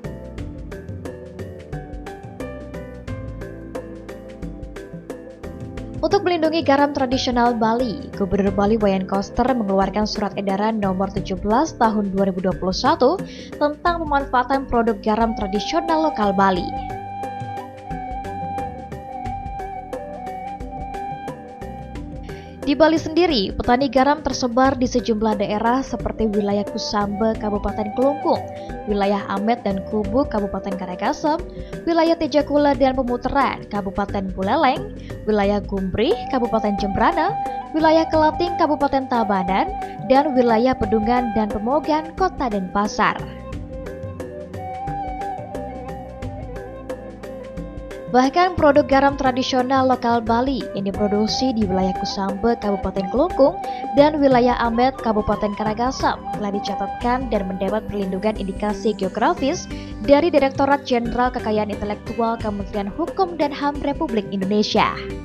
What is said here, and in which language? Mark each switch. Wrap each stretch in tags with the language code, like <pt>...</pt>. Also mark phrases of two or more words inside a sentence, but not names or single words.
<id>Untuk melindungi garam tradisional Bali, Gubernur Bali Wayan Koster mengeluarkan surat edaran nomor 17 tahun 2021 tentang pemanfaatan produk garam tradisional lokal Bali. Di Bali sendiri, petani garam tersebar di sejumlah daerah seperti wilayah Kusambe, Kabupaten Kelungkung, wilayah Amet dan Kubu, Kabupaten Karangasem, wilayah Tejakula dan Pemutaran, Kabupaten Buleleng, wilayah Gumbrih, Kabupaten Jembrana, wilayah Kelating, Kabupaten Tabanan, dan wilayah Pedungan dan Pemogan, Kota Denpasar. Bahkan produk garam tradisional lokal Bali yang diproduksi di wilayah Kusambe, Kabupaten Kelungkung, dan wilayah Amet, Kabupaten Karangasem telah dicatatkan dan mendapat perlindungan indikasi geografis dari Direktorat Jenderal Kekayaan Intelektual Kementerian Hukum dan HAM Republik Indonesia.</id>